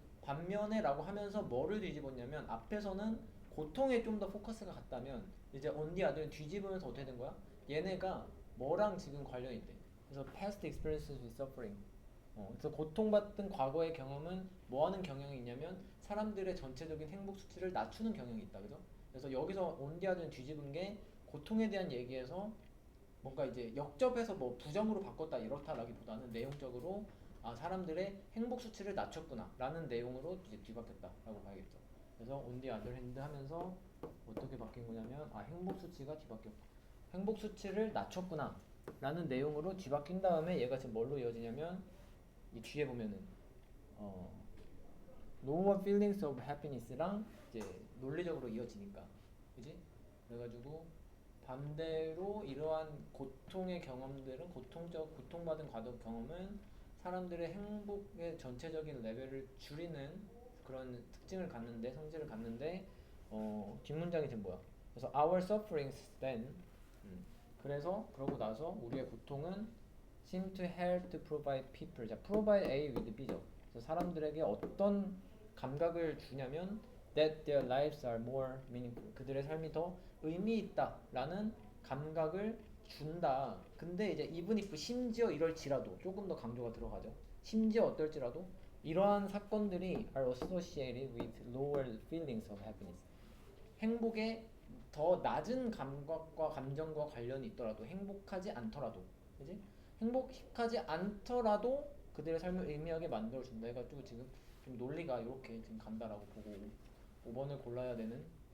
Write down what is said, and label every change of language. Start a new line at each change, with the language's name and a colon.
Korean: 반면에라고 하면서 뭐를 뒤집었냐면 앞에서는 고통에 좀 더 포커스가 갔다면 이제
English: on the other
Korean: 는 뒤집으면서 어떻게 된 거야? 얘네가 뭐랑 지금 관련이 있대.
English: 그래서 past experiences with suffering.
Korean: 그래서 고통받던 과거의 경험은 뭐 하는 경향이 있냐면 사람들의 전체적인 행복 수치를 낮추는 경향이 있다. 그죠? 그래서 여기서 on the other는 뒤집은 게 고통에 대한 얘기에서 뭔가 이제 역접해서 뭐 부정으로 바꿨다 이렇다라기보다는 내용적으로 사람들의 행복 수치를 낮췄구나 라는 내용으로 이제 뒤바뀌었다라고 봐야겠죠. 그래서
English: on the other hand
Korean: 하면서 어떻게 바뀐 거냐면 행복 수치가 뒤바뀌었고 행복 수치를 낮췄구나 라는 내용으로 뒤바뀐 다음에 얘가 지금 뭘로 이어지냐면 이 뒤에 보면은
English: lower feelings of happiness
Korean: 랑 이제 논리적으로 이어지니까 그지? 그래가지고 반대로 이러한 고통의 경험들은 고통받은 과거 경험은 사람들의 행복의 전체적인 레벨을 줄이는 그런 특징을 갖는데 성질을 갖는데 뒷문장이 지금 뭐야?
English: 그래서 our sufferings then
Korean: 그래서 그러고 나서 우리의 고통은
English: seem to help to provide people 자 provide A with B죠.
Korean: 그래서 사람들에게 어떤 감각을 주냐면
English: that their lives are more meaningful
Korean: 그들의 삶이 더 의미 있다라는 감각을 준다. 근데 이제
English: even if
Korean: 심지어 이럴지라도 조금 더 강조가 들어가죠. 심지어 어떨지라도 이러한 사건들이
English: are associated with lower feelings of happiness.
Korean: 행복의 더 낮은 감각과 감정과 관련이 있더라도 행복하지 않더라도, 그지? 행복하지 않더라도 그들의 삶을 의미하게 만들어준다 해가지고 지금 좀 논리가 이렇게 지금 간다라고 보고 5번을 골라야 되는.